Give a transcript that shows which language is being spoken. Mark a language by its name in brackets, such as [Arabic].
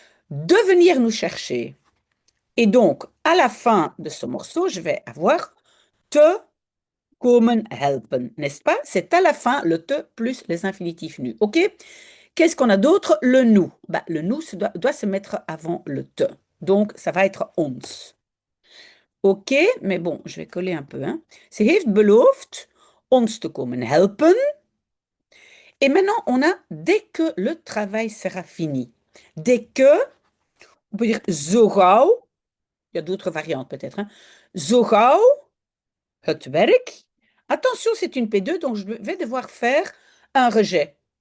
[French] De venir nous chercher. Et donc, à la fin de ce morceau, je vais avoir [Dutch] te komen helpen, [French] n'est-ce pas? C'est à la fin le te plus les infinitifs nus. OK? Qu'est-ce qu'on a d'autre? Le nous. Bah, le nous doit se mettre avant le te. Donc, ça va être ons. OK, mais bon, je vais coller un peu. Hein. [Dutch] Ze heeft beloofd ons te komen helpen. [French] Et maintenant, on a dès que le travail sera fini. Dès que, on peut dire zo gauw, il y a d'autres variantes peut-être. Hein. [Dutch] Zo gauw het werk. [French] Attention, c'est une P2, donc je vais devoir faire un rejet.